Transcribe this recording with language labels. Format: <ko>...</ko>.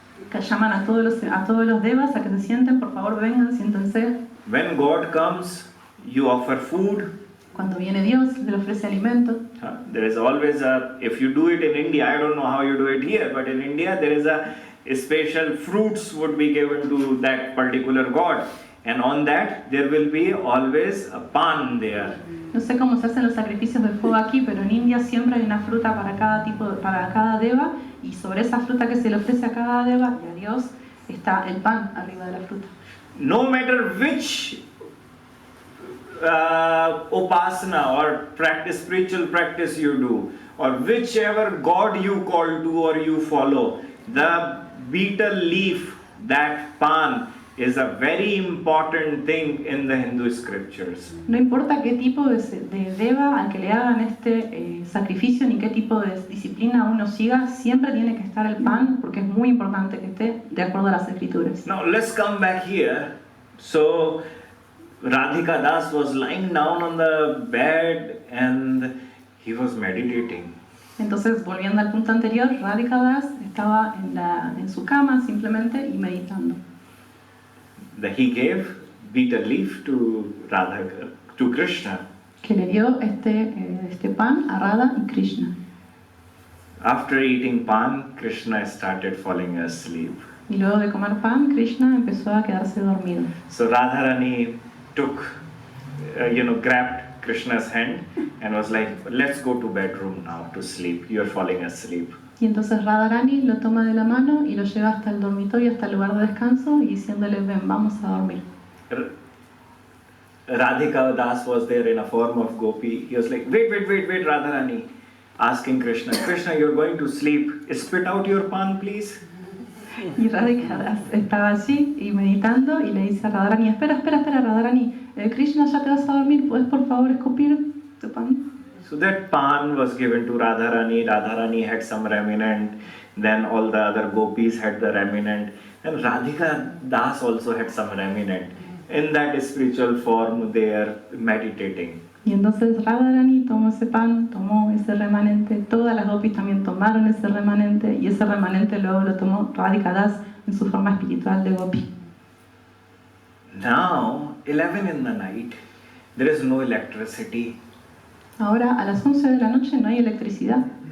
<es>Que llaman a todos los devas a que se sienten, por favor vengan, siéntense.</es> <en>When God comes, you offer food.</en> <es>Cuando viene Dios, le ofrece alimento.</es> <en>There is always if you do it in India, I don't know how you do it here, but in India there is a special fruits would be given to that particular god. And on that, there will be always a pan there.</en> <es>No sé cómo se hacen los sacrificios de fuego aquí, pero en India siempre hay una fruta para cada deva, y sobre esa fruta que se le ofrece a cada deva y a Dios está el pan arriba de la fruta.</es> <en>No matter which upasana or spiritual practice you do, or whichever god you call to or you follow, the betel leaf, that pan, is a very important thing in the Hindu scriptures.</en> <es>No importa qué tipo de deva al que le hagan este sacrificio ni qué tipo de disciplina uno siga, siempre tiene que estar el pan porque es muy importante que esté de acuerdo a las escrituras.</es> <en>Now let's come back here. So Radhika Das was lying down on the bed and he was meditating.</en> <es>Entonces, volviendo al punto anterior, Radhika Das estaba en su cama simplemente y meditando.</es> <en>He gave betel leaf to Krishna.</en> <es>que le dio este pan a Radha y Krishna.</es> <en>After eating pan, Krishna started falling asleep.</en> <es>Y luego de comer pan, Krishna empezó a quedarse dormido.</es> <en>So Radharani took, grabbed Krishna's hand and was like, let's go to bedroom now to sleep. You're falling asleep.</en> <es>Y entonces Radharani lo toma de la mano y lo lleva hasta el dormitorio, hasta el lugar de descanso, y diciéndole, ven, vamos a dormir.</es> <en>Radhika Das was there in a form of gopi. He was like, wait, Radharani. Asking Krishna, you're going to sleep. Spit out your pan, please.</en> <es>Y Radhika Das estaba allí y meditando y le dice a Radharani, espera, Radharani, Krishna, ya te vas a dormir, ¿puedes por favor escupir tu pan?</es> <en>So that pan was given to Radharani. Radharani had some remnant. Then all the other gopis had the remnant. And Radhika Das also had some remnant. In that spiritual form, they are meditating.</en> <es>Y entonces Radharani tomó ese pan, tomó ese remanente, todas las gopis también tomaron ese remanente, y ese remanente luego lo tomó Radhika Das en su forma espiritual de gopi.</es> <en>Now, 11 in the night, there is no electricity.</en> <es>Ahora a las 11 de la noche no hay electricidad.</es>